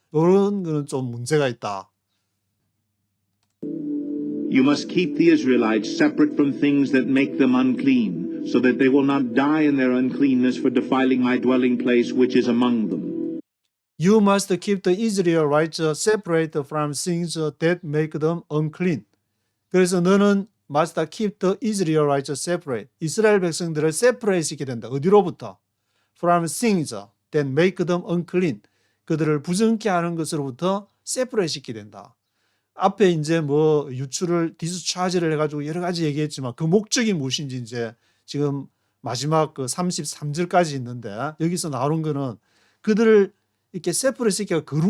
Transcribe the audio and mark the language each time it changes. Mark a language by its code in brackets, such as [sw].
[ko] 이런 거는 좀 문제가 있다. [en] You must keep the Israelites separate from things that make them unclean, so that they will not die in their uncleanness for defiling my dwelling place which is among them. You must keep the Israelites separate from things that make them unclean. [ko] 그래서 너는 [en] must keep the Israelites separate. [ko] 이스라엘 백성들을 separate 시키게 된다. 어디로부터? [en] From things that make them unclean. [ko] 그들을 부정케 하는 것으로부터 separate 시키게 된다. 앞에 이제 뭐 유출을 디스차지를 해가지고 여러 가지 얘기했지만 그 목적이 무엇인지 이제 지금 마지막 그 33절까지 있는데 여기서 나오는 거는 그들을 이렇게 세프레 시키가